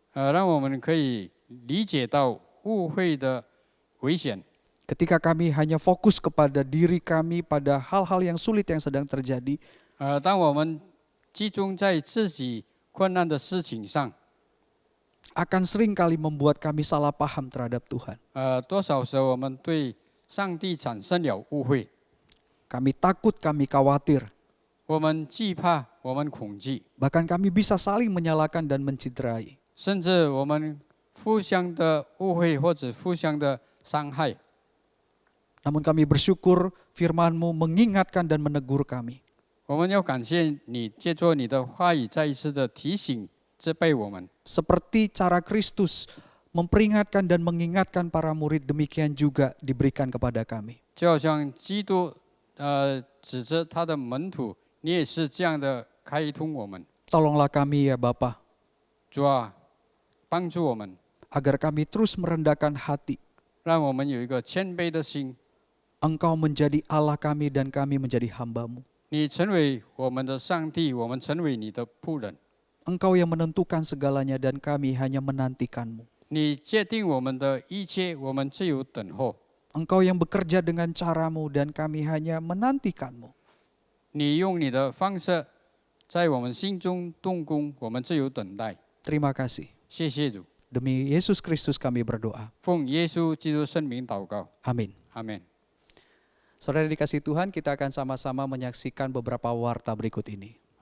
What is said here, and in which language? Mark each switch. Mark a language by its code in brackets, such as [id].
[zh] 让我们可以理解到误会的危险。 [id] Ketika kami hanya fokus kepada diri kami pada hal-hal yang sulit yang sedang terjadi, [zh] 当我们集中在自己困难的事情上， [id] akan sering kali membuat kami salah paham terhadap Tuhan. [zh] 多少时候我们对上帝产生了误会， [id] Kami takut, kami khawatir, [zh] 我们惧怕，我们恐惧， [id] bahkan kami bisa saling menyalahkan dan menciderai. [zh] 甚至我们互相的误会或者互相的伤害。 [id] Namun kami bersyukur firman-Mu mengingatkan dan menegur kami. [zh] 我们要感谢你，借着你的话语再一次的提醒、责备我们。 [id] Seperti cara Kristus memperingatkan dan mengingatkan para murid, demikian juga diberikan kepada kami. [zh] 就好像基督指着他的门徒，你也是这样的开通我们。 [id] Tolonglah kami ya Bapa, [zh] 主啊，帮助我们， [id] agar kami terus merendahkan hati. [zh] 让我们有一个谦卑的心。 [id] Engkau menjadi Allah kami dan kami menjadi hamba-Mu. [zh] 你成为我们的上帝，我们成为你的仆人。 [id] Engkau yang menentukan segalanya dan kami hanya menantikan-Mu. [zh] 你界定我们的一切，我们只有等候。 [id] Engkau yang bekerja dengan cara-Mu dan kami hanya menantikan-Mu. [zh] 你用你的方式在我们心中动工，我们只有等待。 [id] Terima kasih. [zh] 谢谢主， [id] Demi Yesus Kristus kami berdoa. [zh] 奉耶稣基督圣名祷告， [id] Amin. [zh] 阿门。 [id] Saudara dikasih Tuhan, kita akan sama-sama menyaksikan beberapa warta berikut ini.